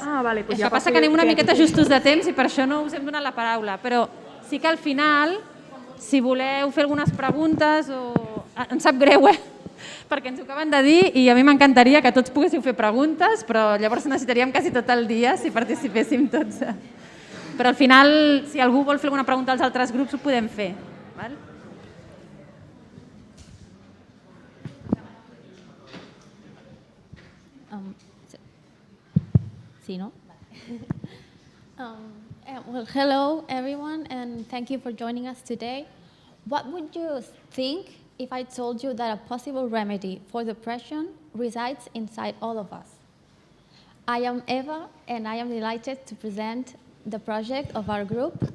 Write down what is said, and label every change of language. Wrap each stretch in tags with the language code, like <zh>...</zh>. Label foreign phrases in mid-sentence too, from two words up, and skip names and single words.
<ca>El que passa que anem una miqueta justos de temps i per això no us hem donat la paraula, però sí que al final, si voleu fer algunes preguntes, em sap greu, perquè ens ho acaben de dir i a mi m'encantaria que tots poguéssiu fer preguntes, però llavors necessitaríem quasi tot el dia si participéssim tots. Però al final, si algú vol fer alguna pregunta als altres grups, ho podem fer. Sí, no?</ca> <en>Well, hello everyone, and thank you for joining us today. What would you think if I told you that a possible remedy for depression resides inside all of us? I am Eva, and I am delighted to present the project of our group.</en>